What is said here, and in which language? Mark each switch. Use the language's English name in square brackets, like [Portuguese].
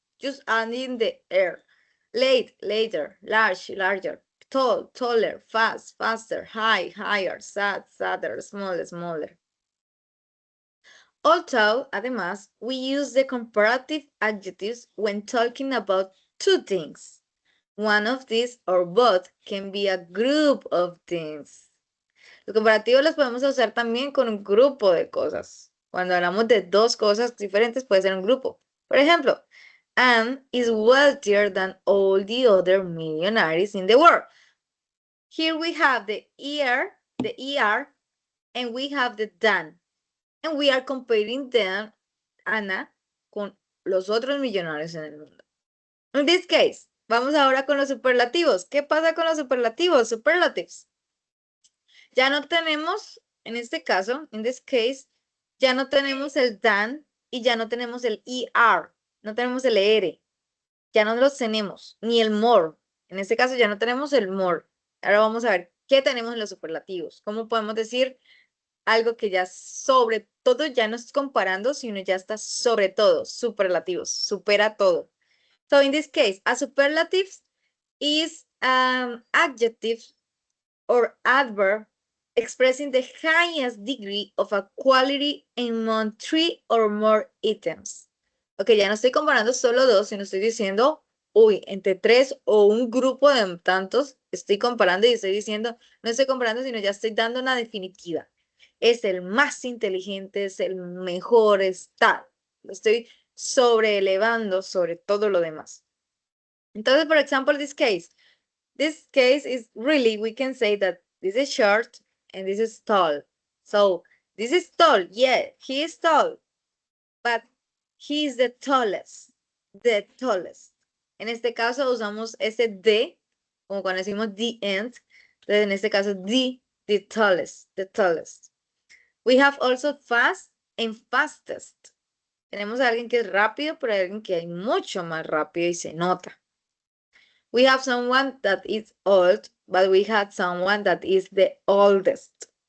[English] Just adding the air. Late. Later. Large. Larger. Tall. Taller. Fast. Faster. High. Higher. Sad. Sadder. Smaller. Smaller. Although, [Spanish] además, [English] we use the comparative adjectives when talking about two things. One of these or both can be a group of things. [Spanish] Los comparativos los podemos usar también con un grupo de cosas. Cuando hablamos de dos cosas diferentes, puede ser un grupo. Por ejemplo, [English] Anne is wealthier than all the other millionaires in the world. Here we have the ER, and we have the than. And we are comparing them, [Spanish] Ana, con los otros millonarios en el mundo. [English] In this case, [Spanish] vamos ahora con los superlativos. ¿Qué pasa con los superlativos? Superlatives. Ya no tenemos, en este caso, [English] in this case, [Spanish] ya no tenemos el than y ya no tenemos el ER, no tenemos el ER, ya no los tenemos, ni el more. En este caso ya no tenemos el more. Ahora vamos a ver qué tenemos en los superlativos. ¿Cómo podemos decir algo que ya sobre todo ya no es comparando, sino ya está sobre todo, superlativos, supera todo? [English] So in this case, a superlative is adjective or adverb expressing the highest degree of a quality among 3 or more items. [Spanish] Ok, ya no estoy comparando solo dos, sino estoy diciendo, uy, entre 3 o un grupo de tantos, estoy comparando y estoy diciendo, no estoy comparando, sino ya estoy dando una definitiva. Es el más inteligente, es el mejor, es tal. Lo estoy sobreelevando sobre todo lo demás. Entonces, por ejemplo, [English] this case is really, we can say that this is short and this is tall. So this is tall, yeah, he is tall, but he is the tallest, the tallest. [Spanish] En este caso usamos ese the, como cuando decimos the end, entonces en este caso the tallest, the tallest. [English] We have also fast and fastest. [Spanish] Tenemos a alguien que es rápido, pero hay alguien que es mucho más rápido y se nota. [English] We have someone that is old, but we had someone that is the oldest.